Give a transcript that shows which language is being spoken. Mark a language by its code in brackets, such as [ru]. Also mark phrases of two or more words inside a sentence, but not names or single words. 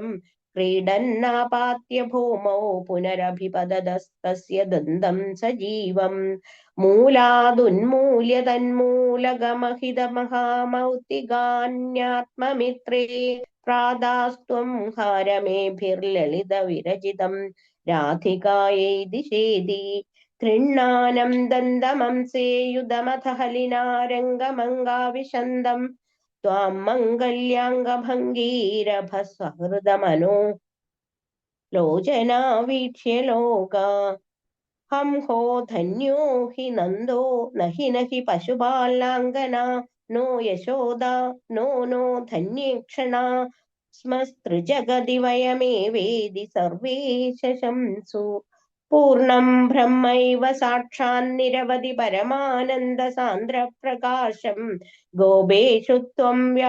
[sa] ക്രീഡന്നാപാത്യ ഭൂമൗ പുനരഭിപതതസ്തസ്യ ദന്തം സജീവം. മൂലാദുന്മൂല്യ തന്മൂലഗമഹിതമഹാമൗക്തികാന്യാത്മമിത്രേ. പ്രാദാസ്ത്വം ഹാരമേഭിർലളിത വിരചിതം രാധികായൈ ദിശേതി. गृह्णानं दन्तमंसेयुधमथ हलिनारङ्गमङ्गाविशन्दं त्वां मङ्गल्याङ्गभङ्गीरभस्वहृदमनो लोचना वीक्ष्य लोका हंहो धन्यो हि नन्दो नहि पशुपालाङ्गना नो यशोदा नो धन्येक्षणा स्मस्तृजगदि वयमेवेदि सर्वे शशंसु पूर्णं ब्रह्मैव साक्षान्निरवधि परमानन्दसान्द्रप्रकाशं गोपेषु त्वं